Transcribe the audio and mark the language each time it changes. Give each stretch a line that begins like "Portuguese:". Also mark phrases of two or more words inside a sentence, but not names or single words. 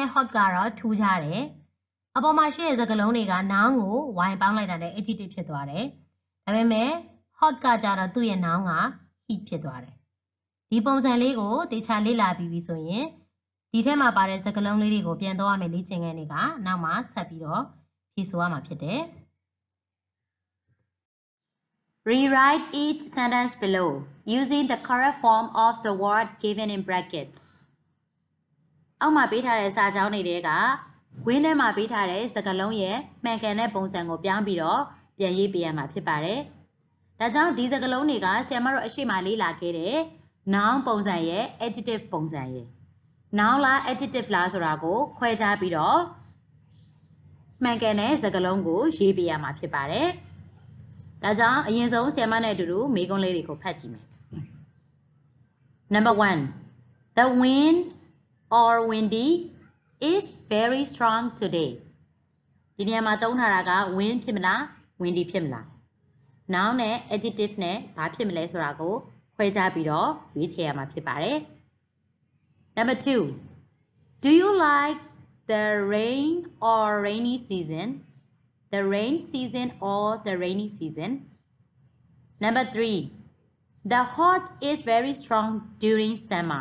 Burmese: hot ကတော့ထူးခြားတယ်အပေါ်မှာရှိတဲ့စကားလုံးတွေက noun ကိုဝိုင်းပေါင်းလိုက်တာနဲ့ adjective ဖြစ်သွားတယ်။ဒါပေမဲ့ hot ကကြတော့သူ့ရဲ့ noun က heat ဖြစ်သွားတယ်။ဒီပုံစံလေးကိုတေချာလေ့လာပြီးပြီဆိုရင်ဒီထဲမှာပါတဲ့စကားလုံးလေးတွေကိုပြန်သုံးရမယ်လေ့ကျင့်ခန်းတွေကနောက်မှဆက်ပြီးတော့ဖြေဆိုရမှာဖြစ်တယ်။
English: Rewrite each sentence below using the correct form of the word given in brackets.
Burmese: အောက်မှာပေးထားတဲ့စာကြောင်းတွေထဲကဝင်းထဲမှာပေးထားတဲ့စကားလုံးရဲ့မှန်ကန်တဲ့ပုံစံကိုပြောင်းပြီးတော့ပြန်ရေးပေးရမှာဖြစ်ပါတယ်။ဒါကြောင့်ဒီစကားလုံးတွေကဆရာမတို့အရှိမလေးလာခဲ့တဲ့ noun ပုံစံရဲ့ adjective ပုံစံရဲ့ noun လား adjective လားဆိုတာကိုခွဲခြားပြီးတော့မှန်ကန်တဲ့စကားလုံးကိုရေးပေးရမှာဖြစ်ပါတယ်။ဒါကြောင့်အရင်ဆုံးဆရာမနဲ့အတူတူမေးခွန်းလေးတွေကိုဖတ်ကြည့်မယ်။ Number 1.
English: The wind or windy is very strong today.
Burmese: ဒီနေရာမှာသုံးထားတာက wind ဖြစ်မလား windy ဖြစ်မလား noun နဲ့ adjective နဲ့ဘာဖြစ်မလဲဆိုတာကိုခွဲခြားပြီးတော့ရွေးချယ်ရမှာဖြစ်ပါတယ် Number 2.
English: Do you like the rain or rainy season? The rain season or the rainy season? Number 3. The hot is very strong during summer.